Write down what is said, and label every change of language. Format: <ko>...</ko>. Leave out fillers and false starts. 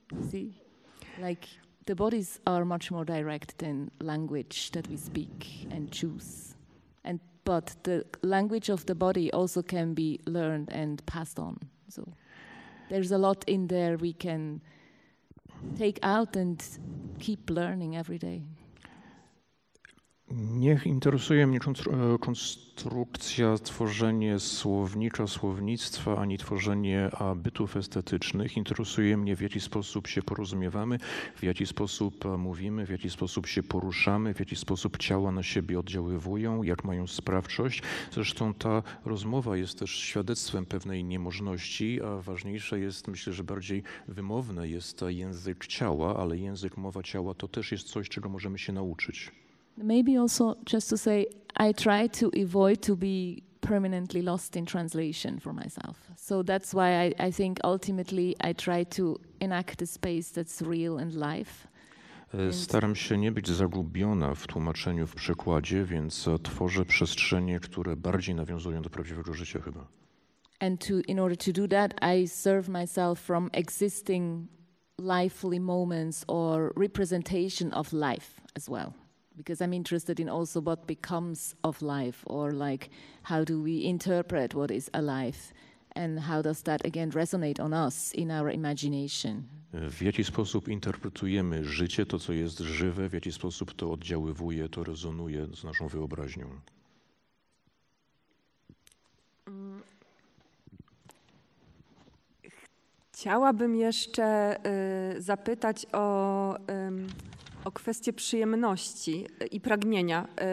<en>See, like the bodies are much more direct than language that we speak and choose. But the language of the body also can be learned and passed on. So there's a lot in there we can take out and keep learning every day.</en> <pl>Nie interesuje mnie konstrukcja, tworzenie słownicza, słownictwa, ani tworzenie bytów estetycznych. Interesuje mnie, w jaki sposób się porozumiewamy, w jaki sposób mówimy, w jaki sposób się poruszamy, w jaki sposób ciała na siebie oddziaływują, jak mają sprawczość. Zresztą ta rozmowa jest też świadectwem pewnej niemożności, a ważniejsze jest, myślę, że bardziej wymowne jest język ciała, ale język, mowa ciała to też jest coś, czego możemy się nauczyć.</pl> <en>Maybe also just to say, I try to avoid to be permanently lost in translation for myself. So that's why I think ultimately I try to enact a space that's real and live.</en> <pl>Staram się nie być zagubiona w tłumaczeniu, w przekładzie, więc tworzę przestrzenie, które bardziej nawiązują do prawdziwego życia chyba.</pl> <en>And in order to do that, I serve myself from existing lively moments or representation of life as well. Because I'm interested in also what becomes of life, or like how do we interpret what is alive, and how does that again resonate on us in our imagination.</en> <pl>W jaki sposób interpretujemy życie, to co jest żywe, w jaki sposób to oddziaływuje, to rezonuje z naszą wyobraźnią. Chciałabym jeszcze zapytać o kwestię przyjemności i pragnienia.</pl>